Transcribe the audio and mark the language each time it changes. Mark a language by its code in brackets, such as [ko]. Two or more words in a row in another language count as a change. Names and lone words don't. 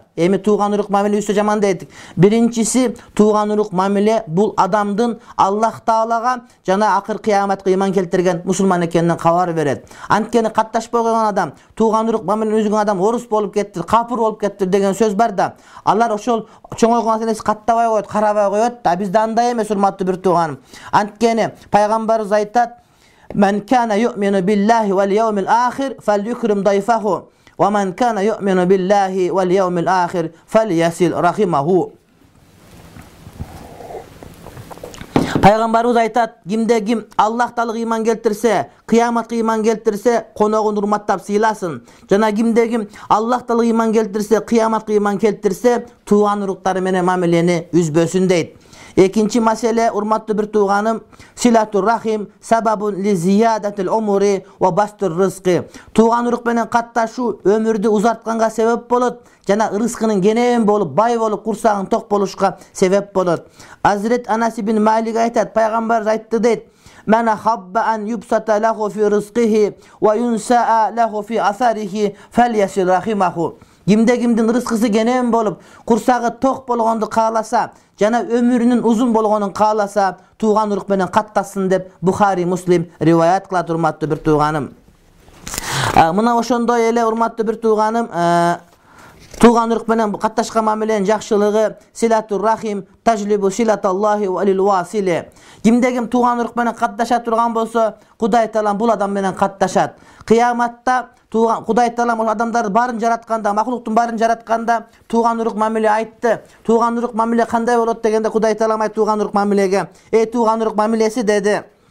[ky] Эми тууган урук мамиле үстө жаман дейт. Биринчиси, тууган урук мамиле бул адамдын Аллах Таалага жана акыр кыяматка ыйман келтирген мусулман экенинен кабар берет. Анткени катташпай койгон адам, тууган урук мамилени үзгөн адам орус болуп кетти, капыр болуп кетти деген сөз бар да. Алар ошол чоңойгон нерсени каттабай коет, карабай коет да. Бизде андай эмес, урматтуу бир тууганым. Анткени пайгамбарыбыз айтат: [ar] "من كان يؤمن بالله واليوم الآخر فليكرم ضيفه، ومن كان يؤمن بالله واليوم الآخر فليصل رحمه." [ky] Пайгамбарыбыз айтат: кимде ким Аллах Таалага ыйман келтирсе, кыяматка ыйман келтирсе, коногун урматтап сыйласын. Жана кимде ким Аллах Таалага ыйман келтирсе, кыяматка ыйман келтирсе, тууган уруктары менен мамилени үзбөсүн дейт. Экинчи маселе, урматтуу бир тууганым, [ar] صلة الرحم سبب لزيادة العمر وبسط الرزق. [ky] Тууган урук менен катташуу өмүрдү узартканга себеп болот, жана рызкынын кенен болуп, бай болуп, курсагын ток болушка себеп болот. Азирет Анас ибн Малик айтат, пайгамбар айтты дейт: [ar] "من أحب أن يبسط له في رزقه وينسأ له في أثره فليصل رحمه." [ky] Кимде кимдин рызкысы кенен болуп, курсагы ток болгонду кааласа, жана өмүрүнүн узун болгонун кааласа, тууган урук менен каттасын деп Бухари, Муслим риваят кылат, урматтуу бир тууганым. Мына ошондой эле, урматтуу бир тууганым, тууган урук менен катташкан мамиленин жакшылыгы [ar] صلة الرحم تجلب صلة الله وللواصل. [ky] Кимде ким тууган урук менен катташа турган болсо, Кудай Таалам бул адам менен катташат. Кыяматта Кудай Таалам адамдарды барын жаратканда, макулуктун барын жаратканда тууган урук мамиле айтты. Тууган урук мамиле кандай болот дегенде Кудай Таалам айтты тууган урук мамилеге: "Эй тууган урук мамилеси" деди.